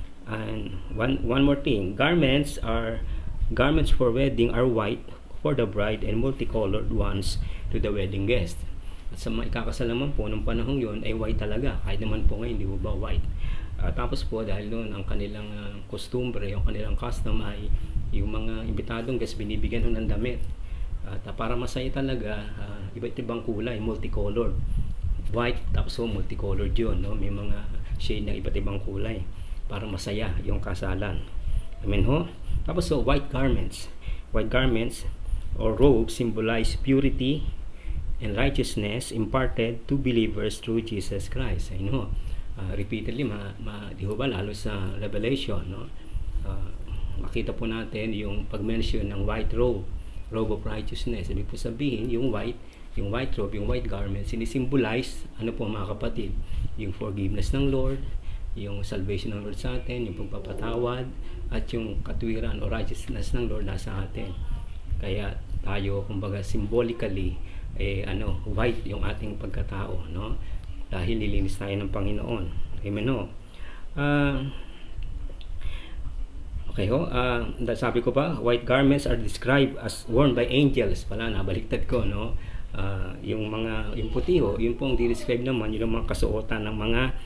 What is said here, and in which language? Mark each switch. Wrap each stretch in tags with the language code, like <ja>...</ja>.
<en>And one more thing, garments for wedding are white for the bride and multicolored ones to the wedding guest.</en> <tl>At sa mga ikakasal naman po ng panahong yun ay white talaga, kahit naman po ngayon hindi po ba white. Tapos po dahil doon ang kanilang kostumbre, yung kanilang custom ay yung mga imbitadong guest binibigyan ng damit. At para masaya talaga, iba't ibang kulay, multicolored. White, tapos multicolored yun, no? May mga shade ng iba't ibang kulay para masaya yung kasalan. Amen ho? Tapos white garments.</tl> <en>White garments or robes symbolize purity and righteousness imparted to believers through Jesus Christ.</en> <tl>Ayun ho. Repeatedly, di ho ba, lalo sa Revelation, no? Makita po natin yung pag-mention ng white robe of righteousness. Ibig po sabihin, yung white robe, yung white garment, sinisimbolize, ano po mga kapatid, yung forgiveness ng Lord, yung salvation ng Lord sa atin, yung pagpapatawad, at yung katwiran o righteousness ng Lord nasa atin. Kaya tayo, kumbaga, symbolically, white yung ating pagkatao, no? Dahil nilinis tayo ng Panginoon. Amen, no? Okay ho, sabi ko pa,</tl> <en>white garments are described as worn by angels.</en> <tl>Pala, nabaliktad ko, no? Yung puti ho, yun pong di-describe naman, yung mga kasuotan ng mga</tl>